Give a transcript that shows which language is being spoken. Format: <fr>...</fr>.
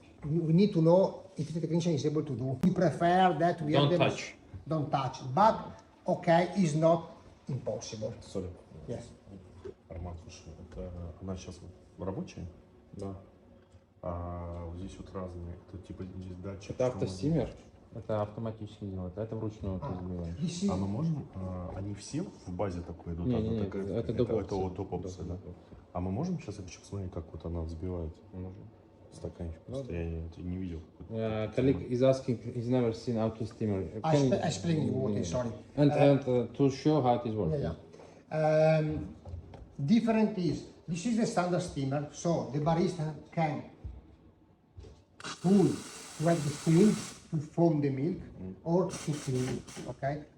<en>We need to know if the technician is able to do. We prefer that we Don't touch. Don't touch, but okay, is not impossible. Sorry. Yes.</en> <ru>Роман, слушай, это она сейчас рабочая? Да. А вот здесь вот разные, это типа здесь датчик. Это автостимер, это автоматически делает, а это вручную разливаем. А мы можем, они все в базе такой идут? Не, это доп. Это вот доп. Опция, да? А мы можем сейчас еще посмотреть, как вот она взбивается? Стаканчик, просто я не видел.</ru> <en>Colleague is asking, he's never seen auto steamer. I explain you what is, sorry. And to show how it is working. Yeah. Different is, this is the standard steamer, so the barista can pull to have the spoon to foam the milk or to clean, okay?</en>